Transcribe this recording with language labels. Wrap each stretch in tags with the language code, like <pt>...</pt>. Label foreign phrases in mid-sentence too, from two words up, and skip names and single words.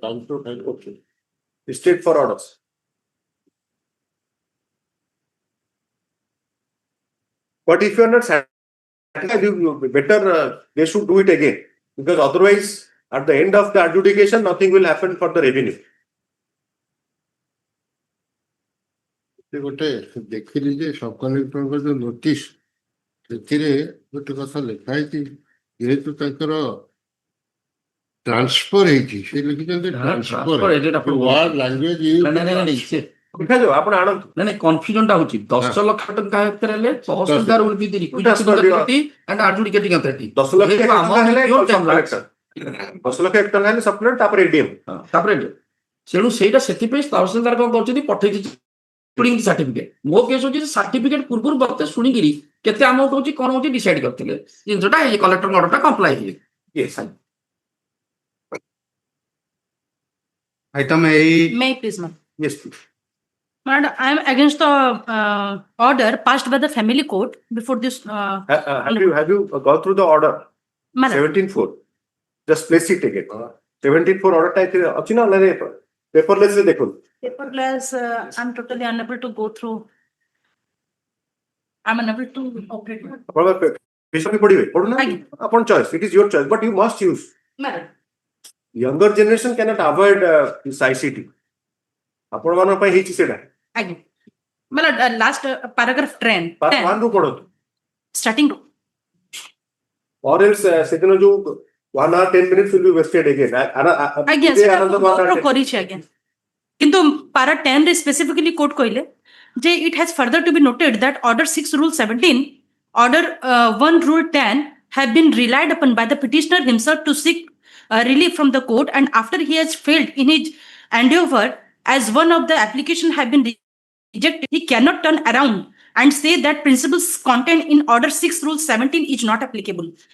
<en>Okay. Listed for orders. But if you are not satisfied, you better they should do it again, because otherwise at the end of the adjudication nothing will happen for the revenue.</en> <or>ଗୋଟେ ଦେଖିଲି ଯେ</or> <en>sub collector's</en> <or>ଯୋଉ ନୋଟିସ୍ ସେଥିରେ ଗୋଟେ କଥା ଲେଖା ହେଇଛି, ଯେହେତୁ ତାଙ୍କର ଟ୍ରାନ୍ସଫର ହେଇଛି, ସେ ଲେଖିଛନ୍ତି</or> <en>transfer word language</en> <or>ଆପଣ ଆଣନ୍ତୁ। ନାଇଁ କନଫ୍ୟୁଜନ ଟା ହଉଛି 10 ଲକ୍ଷ ଟଙ୍କା ଭିତରେ ହେଲେ ତହସିଲଦାର</or> <en>will be the requisiting authority and adjudicating authority.</en> <or>10 ଲକ୍ଷ ଟଙ୍କା ହେଲେ 10 ଲକ୍ଷ ଟଙ୍କା ହେଲେ</or> <en>sub collector</en> <or>ତାପରେ ଏଡିଏମ୍ ତାପରେ ତେଣୁ ସେଇଟା ସେଥିପାଇଁ ତହସିଲଦାର କଣ କରୁଛନ୍ତି ପଠେଇ ଦେଇଛି ସାର୍ଟିଫିକେଟ। ମୋ କେସ୍ ହଉଛି ସାର୍ଟିଫିକେଟ ପୂର୍ବରୁ ମତେ ଶୁଣିକିରି କେତେ ଆମାଉଣ୍ଟ ହଉଛି କଣ ହଉଛି ଡିସାଇଡ୍ କରିଥିଲେ, ଜିନିଷଟା ଏଇ</or> <en>collector orderଟା comply</en> <or>ହେଇଯାଇଛି।</or> <en>Item 8. May I please, ma'am? Yes, please. Madam, I am against the order passed by the family court before this. Have you gone through the order? Madam. 17-4. Just place it again. 17-4 order type</en> <or>ଅଛି ନା ନାଇଁ</or> <en>paperless</en> <or>ରେ ଦେଖନ୍ତୁ।</or> <en>Paperless, I'm totally unable to go through. I'm unable to operate.</en> <or>ଆପଣ ବିଷୟ ପଢିବେ ପଢୁନା ଆପଣ</or> <en>choice, it is your choice, but you must use. Madam. Younger generation cannot avoid this ICT.</en> <or>ଆପଣ ମାନଙ୍କ ପାଇଁ ହେଇଛି ସେଟା।</or> <en>Again. Madam, last paragraph 10.</en> <or>Part 1 ରୁ ପଢନ୍ତୁ।</or> <en>Starting to. Or else</en> <or>ସେଦିନ ଯୋଉ</or> <en>1 hour 10 minutes will be wasted again. Again, sir, କରିଛି again. କିନ୍ତୁ para 10 ରେ specifically quote</en> <or>କହିଲେ ଯେ</or> <en>it has further to be noted that order 6 rule 17, order 1 rule 10 have been relied upon by the petitioner himself to seek relief from the court, and after he has failed in his endeavor, as one of the application have been rejected, he cannot turn around and say that principles contained in order 6 rule 17 is not applicable.</en>